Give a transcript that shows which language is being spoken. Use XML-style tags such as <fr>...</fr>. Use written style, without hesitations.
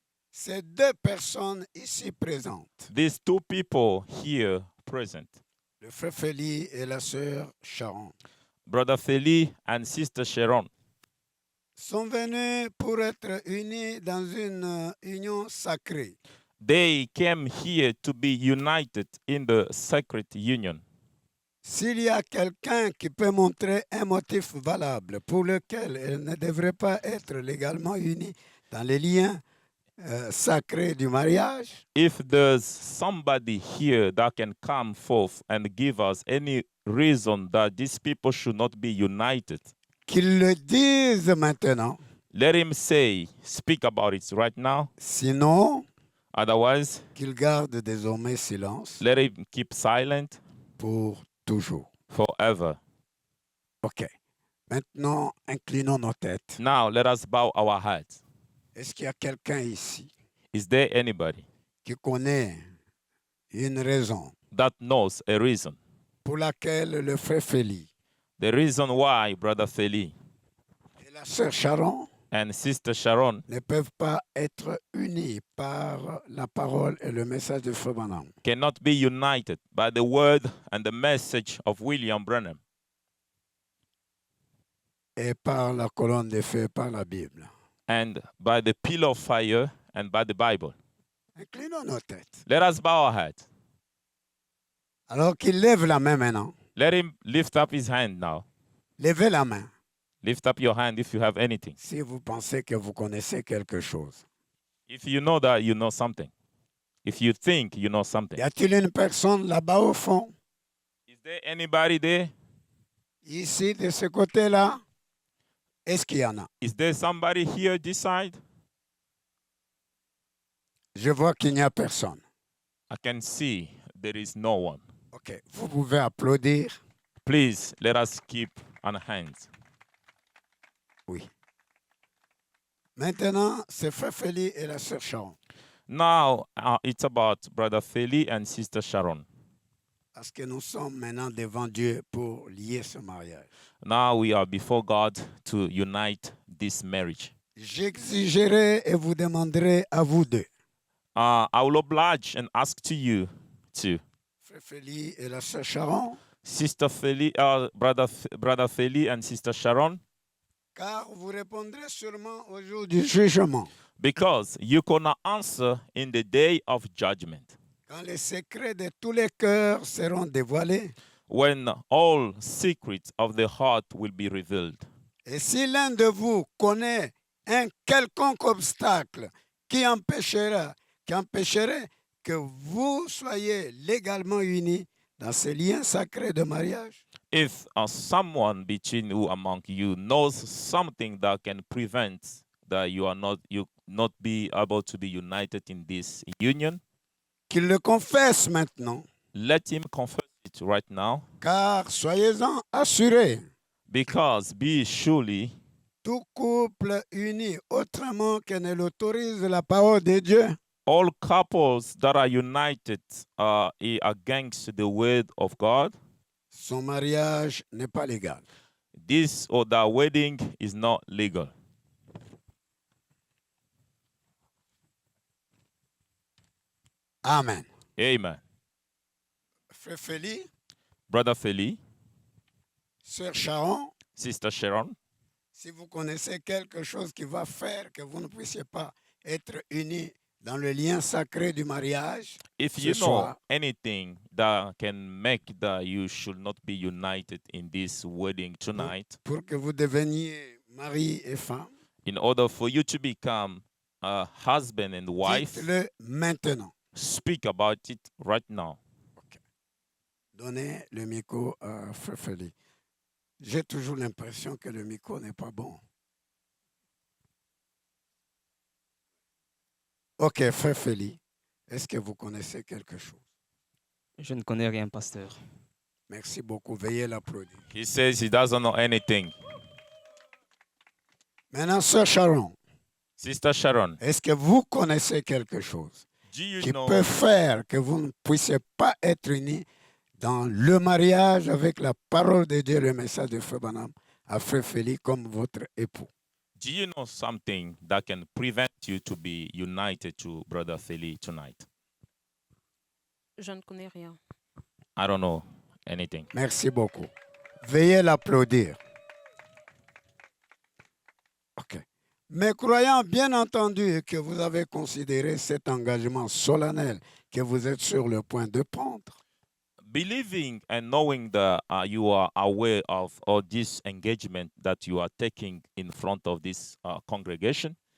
<fr>Ces deux personnes ici présentes,</fr> <en>These two people here present,</en> <fr>le frère Félix et la sœur Sharon,</fr> <en>Brother Feli and Sister Sharon,</en> <fr>sont venus pour être unis dans une union sacrée.</fr> <en>they came here to be united in the sacred union.</en> <fr>S'il y a quelqu'un qui peut montrer un motif valable pour lequel elle ne devrait pas être légalement unie dans les liens sacrés du mariage,</fr> <en>If there's somebody here that can come forth and give us any reason that these people should not be united,</en> <fr>qu'il le dise maintenant.</fr> <en>let him speak about it right now.</en> <fr>Sinon,</fr> <en>Otherwise,</en> <fr>qu'il garde désormais silence</fr> <en>let him keep silent</en> <fr>pour toujours.</fr> <en>forever.</en> <fr>OK. Maintenant, inclinons nos têtes.</fr> <en>Now, let us bow our heads.</en> <fr>Est-ce qu'il y a quelqu'un ici</fr> <en>Is there anybody</en> <fr>qui connaît une raison</fr> <en>that knows a reason?</en> <fr>pour laquelle le frère Félix</fr> <en>The reason why Brother Feli</en> <fr>et la sœur Sharon</fr> <en>and Sister Sharon</en> <fr>ne peuvent pas être unis par la parole et le message de Frère Branham?</fr> <en>cannot be united by the word and the message of William Branham</en> <fr>Et par la colonne de feu, par la Bible.</fr> <en>and by the pillar of fire and by the Bible.</en> <fr>Inclinons nos têtes.</fr> <en>Let us bow our heads.</en> <fr>Alors qu'il lève la main maintenant.</fr> <en>Let him lift up his hand now.</en> <fr>Levez la main</fr> <en>Lift up your hand if you have anything.</en> <fr>si vous pensez que vous connaissez quelque chose.</fr> <en>If you know that you know something. If you think you know something.</en> <fr>Y a-t-il une personne là-bas au fond,</fr> <en>Is there anybody there?</en> <fr>ici, de ce côté-là? Est-ce qu'il y en a?</fr> <en>Is there somebody here this side?</en> <fr>Je vois qu'il n'y a personne.</fr> <en>I can see there is no one.</en> <fr>OK. Vous pouvez applaudir.</fr> <en>Please let us keep on hands.</en> <fr>Oui. Maintenant, c'est Frère Félix et la sœur Sharon.</fr> <en>Now it's about Brother Feli and Sister Sharon.</en> <fr>Parce que nous sommes maintenant devant Dieu pour lier ce mariage.</fr> <en>Now we are before God to unite this marriage.</en> <fr>J'exigerai et vous demanderai à vous deux,</fr> <en>I will oblige and ask to you to</en> <fr>Frère Félix et la sœur Sharon,</fr> <en>Sister Feli, Brother Feli and Sister Sharon,</en> <fr>car vous répondrez sûrement au jour du jugement,</fr> <en>because you cannot answer in the day of judgment,</en> <fr>quand les secrets de tous les cœurs seront dévoilés.</fr> <en>when all secrets of the heart will be revealed.</en> <fr>Et si l'un de vous connaît un quelconque obstacle qui empêcherait que vous soyez légalement unis dans ces liens sacrés de mariage,</fr> <en>If someone between you among you knows something that can prevent that you not be able to be united in this union,</en> <fr>qu'il le confesse maintenant,</fr> <en>let him confess it right now,</en> <fr>car soyez-en assurés,</fr> <en>because be surely</en> <fr>Tout couple uni autrement que ne l'autorise la parole de Dieu</fr> <en>All couples that are united against the word of God,</en> <fr>son mariage n'est pas légal.</fr> <en>this or that wedding is not legal.</en> <fr>Amen.</fr> <en>Amen.</en> <fr>Frère Félix,</fr> <en>Brother Feli,</en> <fr>Sœur Sharon,</fr> <en>Sister Sharon,</en> <fr>si vous connaissez quelque chose qui va faire que vous ne puissiez pas être unis dans le lien sacré du mariage,</fr> <en>if</en> <fr>ce</fr> <en>you know</en> <fr>soir,</fr> <en>anything that can make that you should not be united in this wedding tonight,</en> <fr>pour que vous deveniez mari et femme,</fr> <en>in order for you to become a husband and wife,</en> <fr>dites-le maintenant.</fr> <en>speak about it right now.</en> <fr>Donnez le micro à Frère Félix. J'ai toujours l'impression que le micro n'est pas bon. Ok, Frère Félix, est-ce que vous connaissez quelque chose? Je ne connais rien, pasteur. Merci beaucoup. Veuillez l'applaudir.</fr> <en>He says he doesn't know anything.</en> <fr>Maintenant, Sœur Sharon,</fr> <en>Sister Sharon,</en> <fr>est-ce que vous connaissez quelque chose</fr> <en>do you</en> <fr>qui</fr> <en>know</en> <fr>peut faire que vous ne puissiez pas être unis dans le mariage avec la parole de Dieu, le message de Frère Branham à Frère Félix comme votre époux?</fr> <en>Do you know something that can prevent you to be united to Brother Feli tonight?</en> <fr>Je ne connais rien.</fr> <en>I don't know anything.</en> <fr>Merci beaucoup. Veuillez l'applaudir. OK. Mais croyant bien entendu que vous avez considéré cet engagement solennel que vous êtes sur le point de prendre,</fr> <en>Believing and knowing that you are aware of all this engagement that you are taking in front of this congregation,</en>